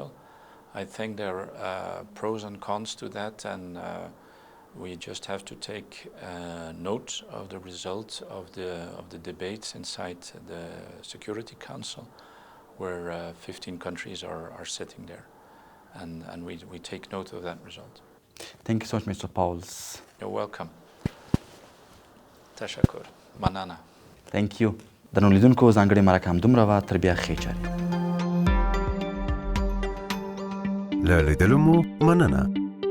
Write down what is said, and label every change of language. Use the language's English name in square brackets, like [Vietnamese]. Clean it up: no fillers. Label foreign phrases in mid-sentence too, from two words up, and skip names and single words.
[English] I think there are pros and cons to that, and we just have to take note of the result of the debates inside the Security Council, where 15 countries are sitting there, and we take note of that result. Thank you so much, Mr. Pouwels. You're welcome. Tashakkur. Manana. Thank you. [Pashto] درنو لیدونکو ځانګړې مرکه همدومره وه، تر بیا ښې چارې. له لیدلو مو مننه.